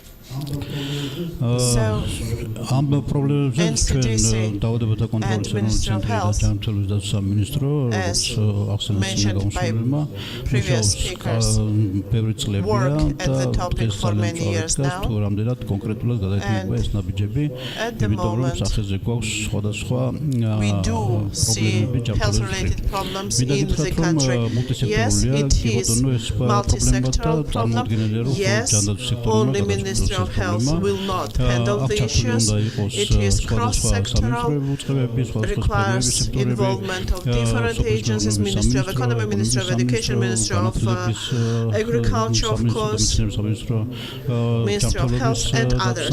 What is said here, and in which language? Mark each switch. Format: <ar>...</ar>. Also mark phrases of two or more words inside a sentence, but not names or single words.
<ka>ამ პრობლემებზე ჩვენ დაავადებათა კონტროლის ცენტრი და ჯანმრთელობის დაცვის სამინისტრო, როგორც ახსენეს გამოსვლელმა, მუშაობს ბევრი წლებია და დღეს ძალიან წავედგას თუ რამდენად კონკრეტულად გადაიტანება ეს ნაბიჯები, იმიტომ რომ სახეზე გვაქვს სხვადასხვა პრობლემები ჯანმრთელობის. მინდა გითხრათ, რომ მულტისექტორულია, კი ბატონო, ეს პრობლემა და წარმოუდგენელია, რომ ჯანდაცვის სექტორმა</ka> <en>of Health will not handle the issues. It is cross-sectoral, requires involvement of different agencies, Ministry of Economy, Ministry of Education, Ministry of Agriculture, of course, Ministry of Health and others.</en>